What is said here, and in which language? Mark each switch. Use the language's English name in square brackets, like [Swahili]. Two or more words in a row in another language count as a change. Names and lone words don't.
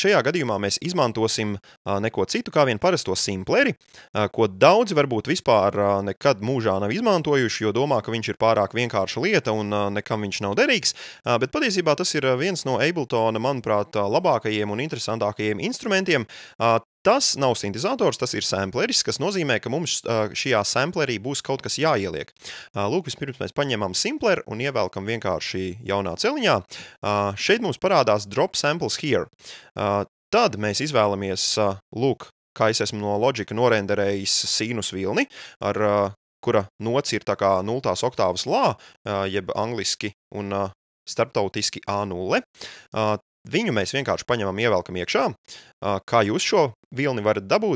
[Latvian] Šajā gadījumā mēs izmantosim neko citu kā vien parasto simpleri, ko daudzi varbūt vispār nekad mūžā nav izmantojuši, jo domā, ka viņš ir pārāk vienkārša lieta un nekam viņš nav derīgs, bet patiesībā tas ir viens no Abletona, manuprāt, labākajiem un interesantākajiem instrumentiem. Tas nav sintezators, tas ir sampleris, kas nozīmē, ka mums šajā samplerī būs kaut kas jāieliek. Lūk, vispirms mēs paņemam simpleri un ievelkam vienkārši jaunā celiņā. Šeit mums parādās [English] drop samples here. [Latvian] Tad mēs izvēlamies, lūk, kā es esmu no Logica norenderējis sinus vilni, kura nots ir tā kā 0. oktāvas lā, jeb angliski un starptautiski A0. Viņu mēs vienkārši paņemam, ievelkam iekšā. Kā jūs šo vilni varat dabūt?